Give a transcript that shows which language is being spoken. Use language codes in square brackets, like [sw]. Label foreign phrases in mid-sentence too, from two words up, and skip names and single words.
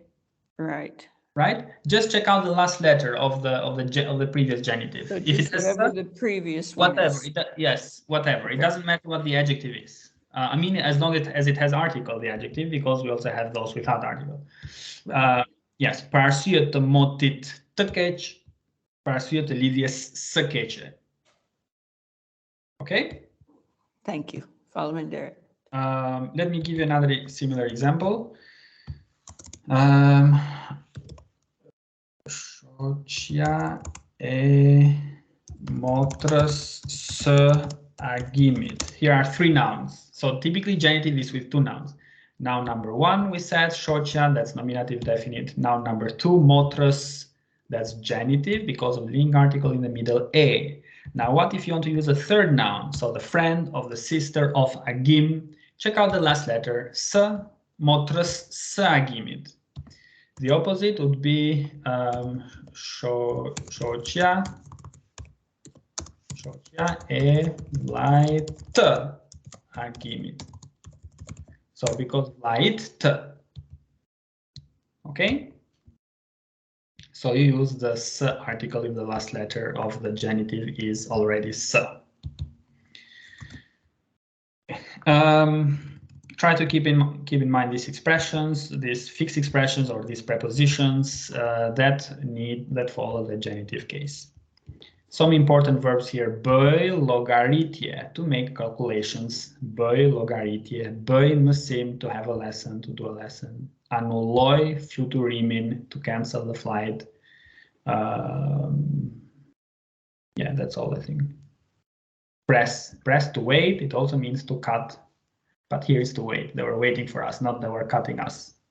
[en] Right. Right. Just check out the last letter of the previous genitive. So if it whatever says the previous one whatever. is. Yes, whatever. Okay. It doesn't matter what the adjective is. I mean, as long as it has article, the adjective, because we also have those without article. Right. Yes. [sq] Për arsye të motit të keq, për arsye të lidhjes së keqe. [en] Okay. Thank you. Following Derek. Let me give you another similar example. [sq] Shoqja e motrës së agimit. [en] Here are three nouns. So typically genitive is with two nouns. Noun number one, we said shoqja, that's nominative definite. Noun number two, motrës, that's genitive because of link article in the middle, e. Now, what if you want to use a third noun? So the friend of the sister of agim. Check out the last letter, [sq] s, motrës së agimit. The opposite would be shoqja e vllait të agimit. [en] So because [sq] vllait të. [en] Okay. So you use the s article if the last letter of the genitive is already s. Try to keep in mind these expressions, these fixed expressions or these prepositions that follow the genitive case. Some important verbs here: [sq] bëj llogaritje, [en] to make calculations. [sq] Bëj llogaritje, bëj mësim, [en] to have a lesson, to do a lesson. [sq] Anulloj fluturimin, [en] to cancel the flight. Yeah, that's all I think. Press to wait. It also means to cut, but here is to wait. They were waiting for us, not they were cutting us.